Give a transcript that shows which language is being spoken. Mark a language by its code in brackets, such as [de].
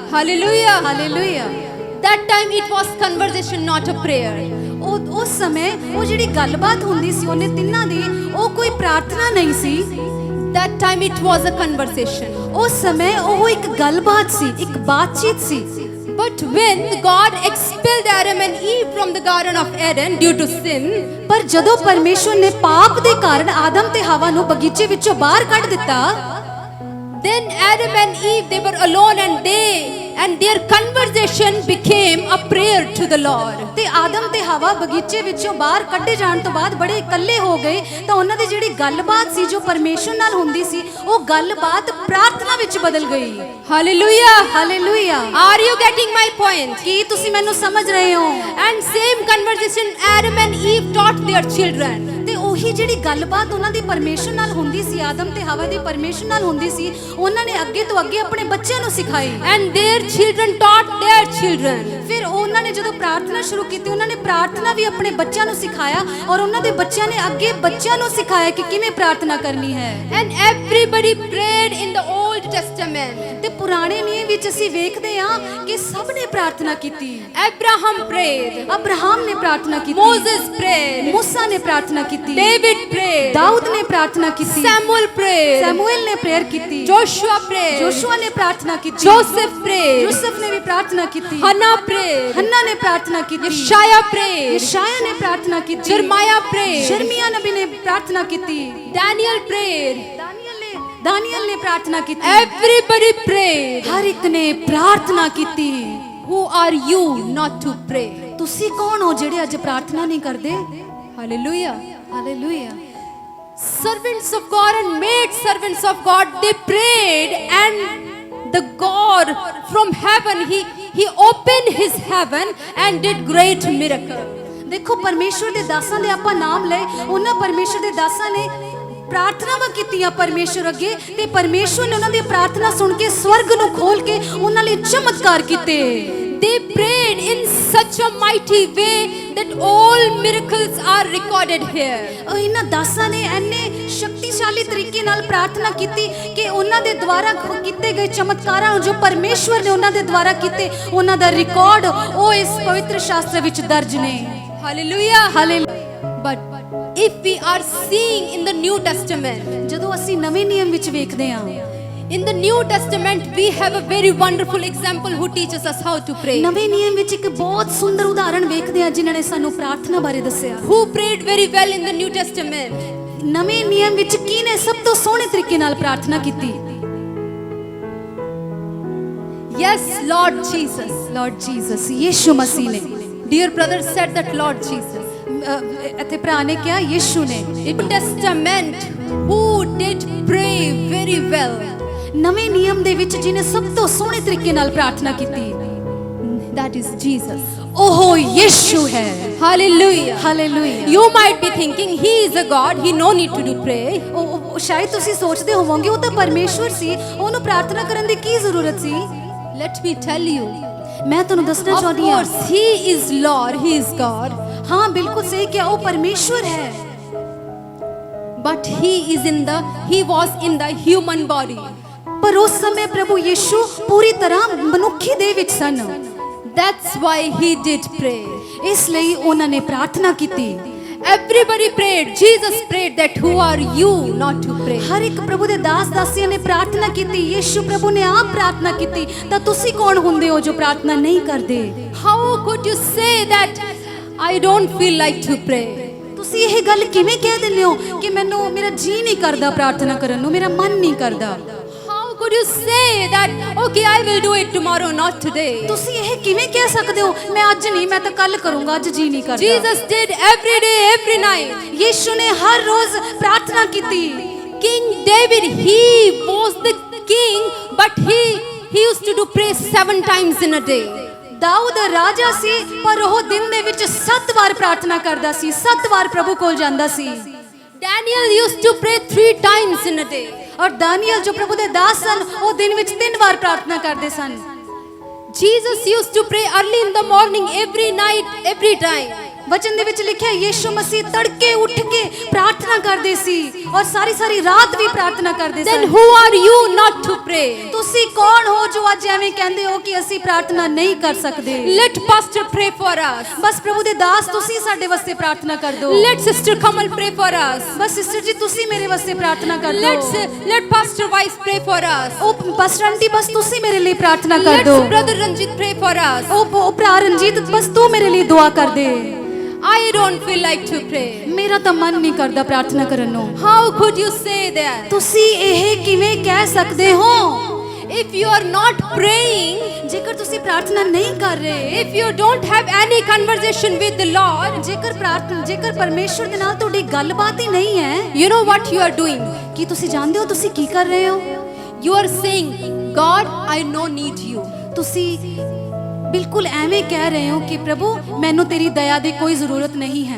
[en] Hallelujah. [pa] Hallelujah. [en] That time it was conversation, not a prayer. [pa] ਉਹ ਉਸ ਸਮੇਂ ਉਹ ਜਿਹੜੀ ਗੱਲਬਾਤ ਹੁੰਦੀ ਸੀ ਉਹਨੇ ਤਿੰਨਾਂ ਦੀ, ਉਹ ਕੋਈ ਪ੍ਰਾਰਥਨਾ ਨਹੀਂ ਸੀ। [en] That time it was a conversation. [pa] ਉਸ ਸਮੇਂ ਉਹ ਇੱਕ ਗੱਲਬਾਤ ਸੀ, ਇੱਕ ਬਾਤਚੀਤ ਸੀ। [en] But when God expelled Adam and Eve from the Garden of Eden due to sin, [pa] ਪਰ ਜਦੋਂ ਪਰਮੇਸ਼ਵਰ ਨੇ ਪਾਪ ਦੇ ਕਾਰਨ ਆਦਮ ਤੇ ਹਵਾ ਨੂੰ ਬਗੀਚੇ ਵਿੱਚੋਂ ਬਾਹਰ ਕੱਢ ਦਿੱਤਾ, [en] then Adam and Eve, they were alone and their conversation became a prayer to the Lord. [pa] ਤੇ ਆਦਮ ਤੇ ਹਵਾ ਬਗੀਚੇ ਵਿੱਚੋਂ ਬਾਹਰ ਕੱਢੇ ਜਾਣ ਤੋਂ ਬਾਅਦ ਬੜੇ ਇਕੱਲੇ ਹੋ ਗਏ, ਤਾਂ ਉਹਨਾਂ ਦੀ ਜਿਹੜੀ ਗੱਲਬਾਤ ਸੀ ਜੋ ਪਰਮੇਸ਼ਵਰ ਨਾਲ ਹੁੰਦੀ ਸੀ, ਉਹ ਗੱਲਬਾਤ ਪ੍ਰਾਰਥਨਾ ਵਿੱਚ ਬਦਲ ਗਈ। [en] Hallelujah. [pa] Hallelujah. [en] Are you getting my point? [pa] ਕੀ ਤੁਸੀਂ ਮੈਨੂੰ ਸਮਝ ਰਹੇ ਹੋ? [en] And same conversation Adam and Eve taught their children. [pa] ਤੇ ਉਹੀ ਜਿਹੜੀ ਗੱਲਬਾਤ ਉਹਨਾਂ ਦੀ ਪਰਮੇਸ਼ਵਰ ਨਾਲ ਹੁੰਦੀ ਸੀ, ਆਦਮ ਤੇ ਹਵਾ ਦੀ ਪਰਮੇਸ਼ਵਰ ਨਾਲ ਹੁੰਦੀ ਸੀ, ਉਹਨਾਂ ਨੇ ਅੱਗੇ ਤੋਂ ਅੱਗੇ ਆਪਣੇ ਬੱਚਿਆਂ ਨੂੰ ਸਿਖਾਈ। [en] And their children taught their children. [pa] ਫਿਰ ਉਹਨਾਂ ਨੇ ਜਦੋਂ ਪ੍ਰਾਰਥਨਾ ਸ਼ੁਰੂ ਕੀਤੀ, ਉਹਨਾਂ ਨੇ ਪ੍ਰਾਰਥਨਾ ਵੀ ਆਪਣੇ ਬੱਚਿਆਂ ਨੂੰ ਸਿਖਾਇਆ, ਔਰ ਉਹਨਾਂ ਦੇ ਬੱਚਿਆਂ ਨੇ ਅੱਗੇ ਬੱਚਿਆਂ ਨੂੰ ਸਿਖਾਇਆ ਕਿ ਕਿਵੇਂ ਪ੍ਰਾਰਥਨਾ ਕਰਨੀ ਹੈ। [en] And everybody prayed in the Old Testament. [pa] ਤੇ ਪੁਰਾਣੇ ਨਿਯਮ ਵਿੱਚ ਅਸੀਂ ਵੇਖਦੇ ਹਾਂ ਕਿ ਸਭ ਨੇ ਪ੍ਰਾਰਥਨਾ ਕੀਤੀ। [en] Abraham prayed. [pa] ਅਬਰਾਹਮ ਨੇ ਪ੍ਰਾਰਥਨਾ ਕੀਤੀ। [en] Moses prayed. [hi] मूसा ने प्रार्थना की, [en] David prayed. [hi] दाऊद ने प्रार्थना की, [en] Samuel prayed. [hi] सैमुएल ने प्रेयर की, [en] Joshua prayed. [hi] जोशुआ ने प्रार्थना की, [en] Joseph prayed. [hi] यूसुफ ने भी प्रार्थना की, [en] Hannah prayed. [hi] हन्ना ने प्रार्थना की, [en] Yeshaya prayed. [hi] यशाया ने प्रार्थना की, [en] Jeremiah prayed. [hi] यिर्मयाह नबी ने प्रार्थना की, [en] Daniel prayed. [hi] दानियल ने प्रार्थना की। [en] Everybody prayed. [hi] हर एक ने प्रार्थना की। [en] Who are you not to pray? [pa] ਤੁਸੀਂ ਕੌਣ ਹੋ ਜਿਹੜੇ ਅੱਜ ਪ੍ਰਾਰਥਨਾ ਨਹੀਂ ਕਰਦੇ? [en] Hallelujah. [pa] Hallelujah. [en] Servants of God and made servants of God, they prayed, and the God from heaven, he opened his heaven and did great miracle. [pa] ਦੇਖੋ ਪਰਮੇਸ਼ਵਰ ਦੇ ਦਾਸਾਂ ਦੇ ਆਪਾਂ ਨਾਮ ਲਏ, ਉਹਨਾਂ ਪਰਮੇਸ਼ਵਰ ਦੇ ਦਾਸਾਂ ਨੇ ਪ੍ਰਾਰਥਨਾਵਾਂ ਕੀਤੀਆਂ ਪਰਮੇਸ਼ਵਰ ਅੱਗੇ, ਤੇ ਪਰਮੇਸ਼ਵਰ ਨੇ ਉਹਨਾਂ ਦੀ ਪ੍ਰਾਰਥਨਾ ਸੁਣ ਕੇ ਸਵਰਗ ਨੂੰ ਖੋਲ ਕੇ ਉਹਨਾਂ ਲਈ ਚਮਤਕਾਰ ਕੀਤੇ। [en] They prayed in such a mighty way that all miracles are recorded here. [pa] ਇਹਨਾਂ ਦਾਸਾਂ ਨੇ ਇੰਨੇ ਸ਼ਕਤੀਸ਼ਾਲੀ ਤਰੀਕੇ ਨਾਲ ਪ੍ਰਾਰਥਨਾ ਕੀਤੀ ਕਿ ਉਹਨਾਂ ਦੇ ਦੁਆਰਾ ਕੀਤੇ ਗਏ ਚਮਤਕਾਰਾਂ ਜੋ ਪਰਮੇਸ਼ਵਰ ਨੇ ਉਹਨਾਂ ਦੇ ਦੁਆਰਾ ਕੀਤੇ, ਉਹਨਾਂ ਦਾ ਰਿਕਾਰਡ ਉਹ ਇਸ ਪਵਿੱਤਰ ਸ਼ਾਸਤਰ ਵਿੱਚ ਦਰਜ ਨੇ। [en] Hallelujah. [pa] Hallelujah. [en] But if we are seeing in the New Testament, [pa] ਜਦੋਂ ਅਸੀਂ ਨਵੇਂ ਨਿਯਮ ਵਿੱਚ ਵੇਖਦੇ ਹਾਂ, [en] in the New Testament we have a very wonderful example who teaches us how to pray. [pa] ਨਵੇਂ ਨਿਯਮ ਵਿੱਚ ਇੱਕ ਬਹੁਤ ਸੁੰਦਰ ਉਦਾਹਰਣ ਵੇਖਦੇ ਹਾਂ ਜਿਨ੍ਹਾਂ ਨੇ ਸਾਨੂੰ ਪ੍ਰਾਰਥਨਾ ਬਾਰੇ ਦੱਸਿਆ। [en] Who prayed very well in the New Testament? [pa] ਨਵੇਂ ਨਿਯਮ ਵਿੱਚ ਕਿਹਨੇ ਸਭ ਤੋਂ ਸੋਹਣੇ ਤਰੀਕੇ ਨਾਲ ਪ੍ਰਾਰਥਨਾ ਕੀਤੀ? [en] Yes, Lord Jesus. [pa] Lord Jesus, Yishu ਮਸੀਹ ਨੇ। [en] Dear brother said that Lord Jesus. [pa] ਅਤੇ ਭਰਾ ਨੇ ਕਿਹਾ ਯੀਸ਼ੂ ਨੇ। [en] In Testament who did pray very well? [pa] ਨਵੇਂ ਨਿਯਮ ਦੇ ਵਿੱਚ ਜਿਹਨੇ ਸਭ ਤੋਂ ਸੋਹਣੇ ਤਰੀਕੇ ਨਾਲ ਪ੍ਰਾਰਥਨਾ ਕੀਤੀ, [en] That is Jesus. [pa] ਉਹ ਯੀਸ਼ੂ ਹੈ। [en] Hallelujah. [pa] Hallelujah. [en] You might be thinking he is a God, he no need to pray. [pa] ਉਹ ਸ਼ਾਇਦ ਤੁਸੀਂ ਸੋਚਦੇ ਹੋਵੋਗੇ ਉਹ ਤਾਂ ਪਰਮੇਸ਼ਵਰ ਸੀ, ਉਹਨੂੰ ਪ੍ਰਾਰਥਨਾ ਕਰਨ ਦੀ ਕੀ ਜ਼ਰੂਰਤ ਸੀ? [en] Let me tell you. [pa] ਮੈਂ ਤੁਹਾਨੂੰ ਦੱਸਣਾ [en] Of [pa] ਚਾਹੁੰਦੀ ਹਾਂ, [en] course he is Lord, he is God. [pa] ਹਾਂ ਬਿਲਕੁਲ ਸਹੀ ਕਿਹਾ, ਉਹ ਪਰਮੇਸ਼ਵਰ ਹੈ, [en] But he was in the human body. [pa] ਪਰ ਉਸ ਸਮੇਂ ਪ੍ਰਭੂ ਯੀਸ਼ੂ ਪੂਰੀ ਤਰ੍ਹਾਂ ਮਨੁੱਖੀ ਦੇ ਵਿੱਚ ਸਨ। [en] That's why he did pray. [pa] ਇਸ ਲਈ ਉਹਨਾਂ ਨੇ ਪ੍ਰਾਰਥਨਾ ਕੀਤੀ। [en] Everybody prayed. Jesus prayed that who are you not to pray? [pa] ਹਰ ਇੱਕ ਪ੍ਰਭੂ ਦੇ ਦਾਸ ਦਾਸੀਆਂ ਨੇ ਪ੍ਰਾਰਥਨਾ ਕੀਤੀ। ਯੀਸ਼ੂ ਪ੍ਰਭੂ ਨੇ ਆਪ ਪ੍ਰਾਰਥਨਾ ਕੀਤੀ। ਤਾਂ ਤੁਸੀਂ ਕੌਣ ਹੁੰਦੇ ਹੋ ਜੋ ਪ੍ਰਾਰਥਨਾ ਨਹੀਂ ਕਰਦੇ? [en] How could you say that I don't feel like to pray? [pa] ਤੁਸੀਂ ਇਹ ਗੱਲ ਕਿਵੇਂ ਕਹਿ ਦਿੰਦੇ ਹੋ ਕਿ ਮੈਨੂੰ ਮੇਰਾ ਜੀ ਨਹੀਂ ਕਰਦਾ ਪ੍ਰਾਰਥਨਾ ਕਰਨ ਨੂੰ, ਮੇਰਾ ਮਨ ਨਹੀਂ ਕਰਦਾ? [en] How could you say that okay I will do it tomorrow not today? [pa] ਤੁਸੀਂ ਇਹ ਕਿਵੇਂ ਕਹਿ ਸਕਦੇ ਹੋ ਮੈਂ ਅੱਜ ਨਹੀਂ, ਮੈਂ ਤਾਂ ਕੱਲ ਕਰੂੰਗਾ, ਅੱਜ ਜੀ ਨਹੀਂ ਕਰਦਾ? [en] Jesus did every day, every night. [pa] Yishu ਨੇ ਹਰ ਰੋਜ਼ ਪ੍ਰਾਰਥਨਾ ਕੀਤੀ। [en] King David, he was the king, but he used to do pray 7 times in a day. [pa] Dawood ਰਾਜਾ ਸੀ ਪਰ ਉਹ ਦਿਨ ਦੇ ਵਿੱਚ 7 ਵਾਰ ਪ੍ਰਾਰਥਨਾ ਕਰਦਾ ਸੀ, 7 ਵਾਰ ਪ੍ਰਭੂ ਕੋਲ ਜਾਂਦਾ ਸੀ। [en] Daniel used to pray 3 times in a day. [pa] ਔਰ ਦਾਨੀਏਲ ਜੋ ਪ੍ਰਭੂ ਦੇ ਦਾਸ ਸਨ ਉਹ ਦਿਨ ਵਿੱਚ 3 ਵਾਰ ਪ੍ਰਾਰਥਨਾ ਕਰਦੇ ਸਨ। [en] Jesus used to pray early in the morning, every night, every time. [pa] ਵਚਨ ਦੇ ਵਿੱਚ ਲਿਖਿਆ ਯੀਸ਼ੂ ਮਸੀਹ ਤੜਕੇ ਉੱਠ ਕੇ ਪ੍ਰਾਰਥਨਾ ਕਰਦੇ ਸੀ ਔਰ ਸਾਰੀ ਰਾਤ ਵੀ ਪ੍ਰਾਰਥਨਾ ਕਰਦੇ [en] Then [pa] son. [en] who are you not to pray? [pa] ਤੁਸੀਂ ਕੌਣ ਹੋ ਜੋ ਅੱਜ ਐਵੇਂ ਕਹਿੰਦੇ ਹੋ ਕਿ ਅਸੀਂ ਪ੍ਰਾਰਥਨਾ ਨਹੀਂ ਕਰ ਸਕਦੇ? [en] Let pastor pray for us. [pa] ਬਸ ਪ੍ਰਭੂ ਦੇ ਦਾਸ ਤੁਸੀਂ ਸਾਡੇ ਵਾਸਤੇ ਪ੍ਰਾਰਥਨਾ ਕਰ ਦਿਓ। [en] Let sister Kamal pray for us. [pa] Bus sister ਜੀ ਤੁਸੀਂ ਮੇਰੇ ਵਾਸਤੇ ਪ੍ਰਾਰਥਨਾ ਕਰ ਦਿਓ। [en] Let pastor Wise pray for us. [pa] ਉਹ ਪਾਸਟਰ ਆਂਟੀ ਬਸ ਤੁਸੀਂ ਮੇਰੇ ਲਈ ਪ੍ਰਾਰਥਨਾ ਕਰ ਦਿਓ। [en] Let brother Ranjit pray for us. [pa] ਉਹ ਭਰਾ ਰਣਜੀਤ ਬਸ ਤੂੰ ਮੇਰੇ ਲਈ ਦੁਆ ਕਰ ਦੇ। [en] I don't feel like to pray. [pa] ਮੇਰਾ ਤਾਂ ਮਨ ਨਹੀਂ ਕਰਦਾ ਪ੍ਰਾਰਥਨਾ ਕਰਨ ਨੂੰ। [en] How could you say that? [pa] ਤੁਸੀਂ ਇਹ ਕਿਵੇਂ ਕਹਿ ਸਕਦੇ ਹੋ? [en] If you are not praying, [pa] ਜੇਕਰ ਤੁਸੀਂ ਪ੍ਰਾਰਥਨਾ ਨਹੀਂ ਕਰ ਰਹੇ, [en] if you don't have any conversation with the Lord, [pa] ਜੇਕਰ ਪਰਮੇਸ਼ਵਰ ਦੇ ਨਾਲ ਤੁਹਾਡੀ ਗੱਲਬਾਤ ਹੀ ਨਹੀਂ ਹੈ, [en] you know what you are doing? [pa] ਕੀ ਤੁਸੀਂ ਜਾਣਦੇ ਹੋ ਤੁਸੀਂ ਕੀ ਕਰ ਰਹੇ ਹੋ? [en] You are saying, God, I no need you. [pa] ਤੁਸੀਂ ਬਿਲਕੁਲ ਐਵੇਂ ਕਹਿ ਰਹੇ ਹੋ ਕਿ ਪ੍ਰਭੂ ਮੈਨੂੰ ਤੇਰੀ ਦਇਆ ਦੀ ਕੋਈ ਜ਼ਰੂਰਤ ਨਹੀਂ ਹੈ।